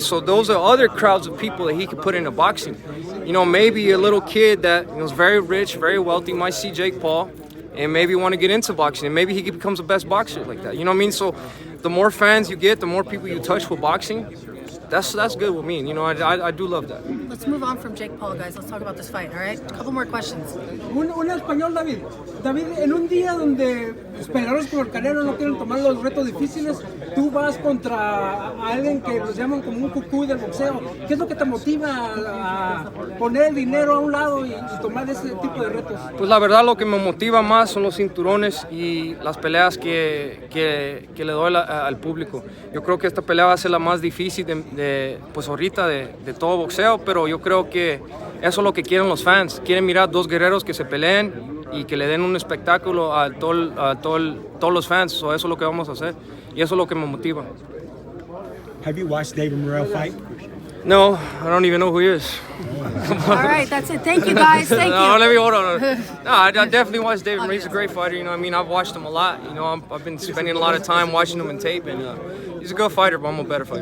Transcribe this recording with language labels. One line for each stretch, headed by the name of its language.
English: So those are other crowds of people that he could put into boxing. Maybe a little kid that was very rich, very wealthy might see Jake Paul and maybe want to get into boxing, and maybe he becomes the best boxer like that. You know what I mean? So the more fans you get, the more people you touch with boxing, that's good with me. I do love that. Let's move on from Jake Paul, guys. Let's talk about this fight, all right? A couple more questions.
Spanish: Un español, David. David, en un día donde los peleadores como el Canelo no quieren tomar los retos difíciles, tú vas contra alguien que los llaman como un cucuy del boxeo. ¿Qué es lo que te motiva a poner el dinero a un lado y tomar ese tipo de retos? Pues la verdad lo que me motiva más son los cinturones y las peleas que le doy al público. Yo creo que esta pelea va a ser la más difícil pues ahorita de todo boxeo, pero yo creo que eso es lo que quieren los fans. Quieren mirar 2 guerreros que se peleen y que le den un espectáculo a todos los fans.
English: So
Spanish: eso es lo que vamos a hacer y eso es lo que me motiva.
English: Have you watched David Morrell fight? No, I don't even know who he is. All right, that's it. Thank you, guys. Thank you. No, let me hold on. No, I definitely watched David Morrell. He's a great fighter. I've watched him a lot. I've been spending a lot of time watching him in tape, and he's a good fighter, but I'm a better fighter.